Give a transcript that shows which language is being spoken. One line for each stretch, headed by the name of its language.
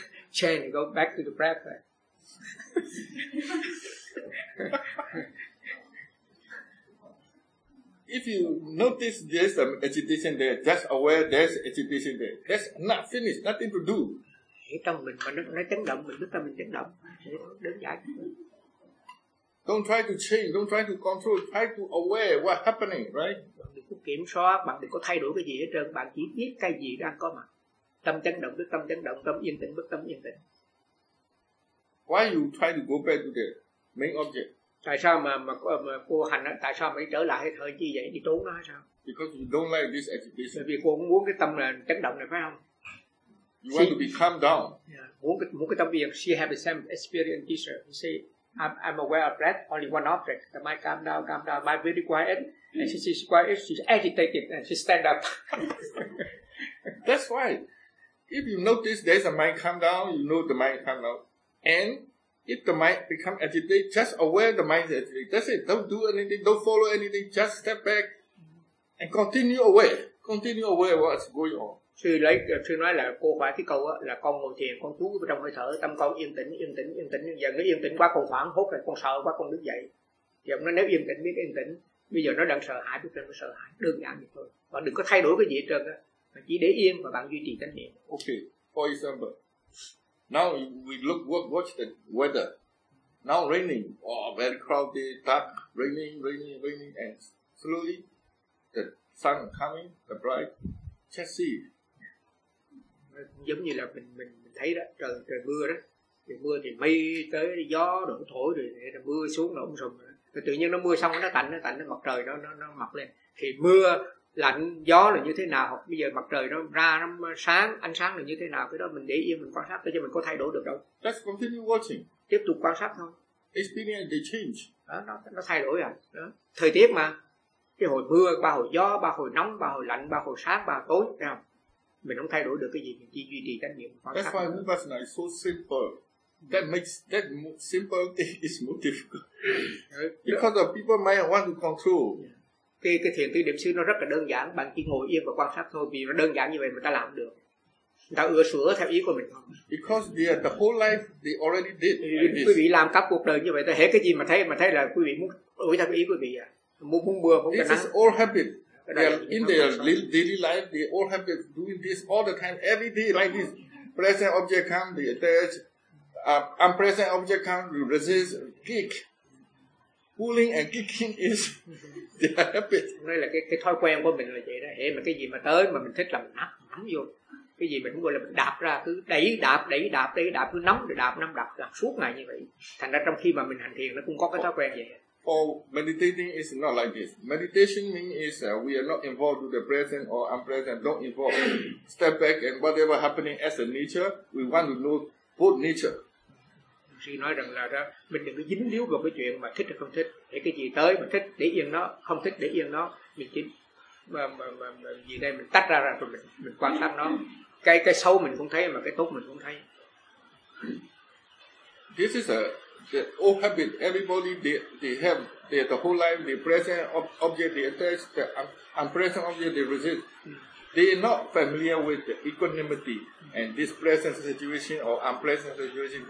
English: Chain, go back to the breath. If you notice there's an agitation there, just aware there's agitation there. That's not finished, nothing to do.
Vietnamese: Trong mình mà nó chấn động, mình biết là mình chấn động. Đơn giản.
English: Don't try to change, don't try to control, try to aware what's happening, right?
Vietnamese: Bạn đừng có kiểm soát, bạn đừng có thay đổi cái gì hết trơn, bạn chỉ biết cái gì đang có mặt. Tâm chấn động, bất tâm chấn động, tâm yên tĩnh, bất tâm yên tĩnh.
English: Why you try to go back to the main object?
Vietnamese: Tại sao mà cô hành á, tại sao mới trở lại hơi thở như vậy, đi trốn nó hay sao?
English: Because you don't like this agitation.
Vietnamese: Bởi vì cô không muốn cái tâm này, chấn động này, phải không?
English: You want to be calmed down. Yeah.
Vietnamese: Muốn cái tâm yên,
English: she have the same experience teacher. You say, I'm aware of breath, only one object. The mind calm down, mind very quiet. Mm. And she's quiet, she's agitated, and she stand up. That's why. If you notice there's a mind calm down, you know the mind calm down. And if the mind become agitated, just aware the mind is agitated. That's it. Don't do anything. Don't follow anything. Just step back and continue aware what's going on.
Vietnamese: Sư nói là cô phải cái câu là con ngồi thiền, con chú trong hơi thở, tâm con yên tĩnh, giờ nó yên tĩnh quá con hoảng hốt rồi, con sợ quá con đứng dậy. Thì ông nói nếu yên tĩnh biết yên tĩnh, bây giờ nó đang sợ hãi, biết nó sợ hãi, đơn giản vậy thôi. Và đừng có thay đổi cái gì hết trơn á, mà chỉ để yên và bạn duy trì chánh niệm.
English: Okay, for example, now we look watch the weather. Now raining, oh, very cloudy, dark, raining, and slowly the sun coming, the bright, just see.
Vietnamese: Giống như là mình thấy đó, trời mưa đó, thì mưa thì mây tới, gió đổ thổi rồi mưa xuống nó ủng sùm rồi tự nhiên nó mưa xong nó tạnh, mặt trời nó mọc lên, thì mưa lạnh gió là như thế nào, hoặc bây giờ mặt trời nó ra nó sáng ánh sáng là như thế nào, cái đó mình để yên mình quan sát để cho mình có thay đổi được đâu.
English: Just continue watching,
Vietnamese: tiếp tục quan sát thôi.
English: experience the change.
Vietnamese: Đó, nó thay đổi rồi. Đó. Thời tiết mà. Cái hồi mưa, ba hồi gió, ba hồi nóng, ba hồi lạnh, ba hồi sáng, ba hồi tối. Thấy không? Mình không thay đổi được cái gì, mình chỉ duy trì trách nhiệm.
English: That's why Vipassana is so simple. That makes that simple thing is more difficult. Because the people may want to control.
Vietnamese: Cái thiền tư niệm xứ nó rất là đơn giản, bạn chỉ ngồi yên và quan sát thôi, vì nó đơn giản như vậy mà ta làm được. Ta ưa sửa theo ý của mình thôi.
English: Because they are, the whole life they already did.
Vietnamese: Quý vị làm các cuộc đời như vậy, ta hết cái gì mà thấy là quý vị muốn đổi theo ý quý vị à? Muốn mưa, muốn
English: nắng. This is all habit. In their daily life, they all have been doing this all the time, every day like this. Present object come, they attach. Unpresent object come, you resist, kick. Pulling and kicking is their habit.
Vietnamese: Đây là cái thói quen của mình là vậy đó. Hễ mà cái gì mà tới mà mình thích là mình nắm vô. Cái gì mình cũng gọi là mình đạp ra, cứ đẩy đạp, cứ nắm đạp, làm suốt ngày như vậy. Thành ra trong khi mà mình hành thiền, nó cũng có cái thói quen vậy.
English: Oh, meditating is not like this. Meditation means is we are not involved with the present or unpresent. Don't involve. Step back and whatever happening as a nature, we want to know both nature.
Vietnamese: Sư nói rằng là đó, mình đừng có dính líu vào cái chuyện mà thích hay không thích. Để cái gì tới mình thích để yên nó, không thích để yên nó. Mình chỉ mà gì đây mình tách ra rồi mình quan sát nó. Cái xấu mình cũng thấy mà cái tốt mình cũng thấy.
English: This is a the old habit, everybody they have their the whole life, the present object they attach, the unpresent object they resist. They are not familiar with the equanimity and this present situation or unpleasant situation.